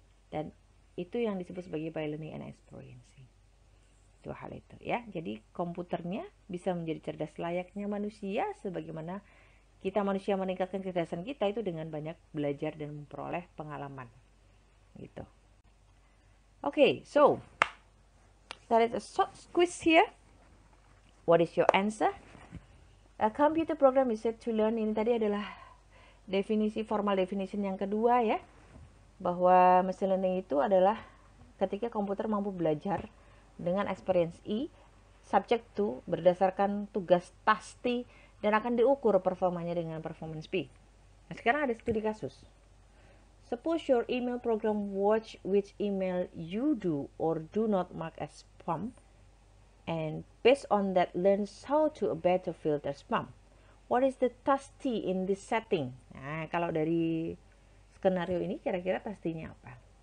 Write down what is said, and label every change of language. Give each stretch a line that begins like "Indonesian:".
Indonesian: Dan itu yang disebut sebagai
English: by learning and experiencing.
Indonesian: Dua hal itu ya. Jadi komputernya bisa menjadi cerdas layaknya manusia, sebagaimana kita manusia meningkatkan kecerdasan kita itu dengan banyak belajar dan memperoleh pengalaman gitu.
English: Okay, so that is a short quiz here. What is your answer? A computer program is said to learn.
Indonesian: Ini tadi adalah definisi, formal definition yang kedua ya, bahwa machine learning itu adalah ketika komputer mampu belajar dengan experience E, subject to, berdasarkan tugas pasti, dan akan diukur performanya dengan performance P. Nah, sekarang ada studi kasus.
English: Suppose your email program watch which email you do or do not mark as spam, and based on that learns how to better filter spam. What is the task T in this setting?
Indonesian: Nah, kalau dari skenario ini kira-kira tastinya apa?